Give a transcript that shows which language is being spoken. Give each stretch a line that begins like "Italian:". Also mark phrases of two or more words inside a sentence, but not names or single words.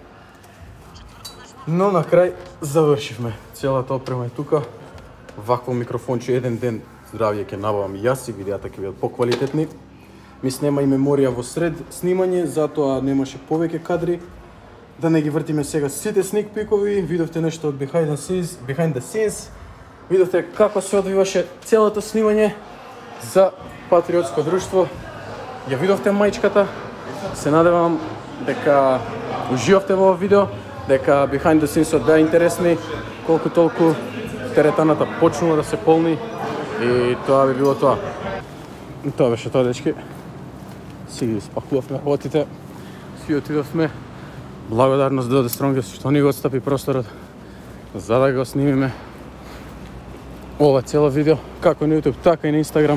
Macedonian: Но на крај завршивме. Целата опрема е тука. Вакво микрофонче еден ден здравје ќе набавам и јас и видеата ќе бидат поквалитетни. Ми снема и меморија во сред снимање, затоа немаше повеќе кадри. Да не ги вртиме сега сите
English: sneak peek-ови,
Macedonian: видовте нешто од
English: behind the scenes.
Macedonian: Видовте како се одвиваше целото снимање за Патриотско друштво. Ја видовте мајчката. Се надевам дека уживавте во видео, дека
English: behind the scenes
Macedonian: беа интересни, колку толку теретаната почнува да се полни и тоа би било тоа. И тоа беше тоа, дечки. Си ги спакувавме работите, си отидовме. Благодарност до The Strongest што ни го отстапи просторот за да го снимиме ова цело видео, како на YouTube, така и на Instagram.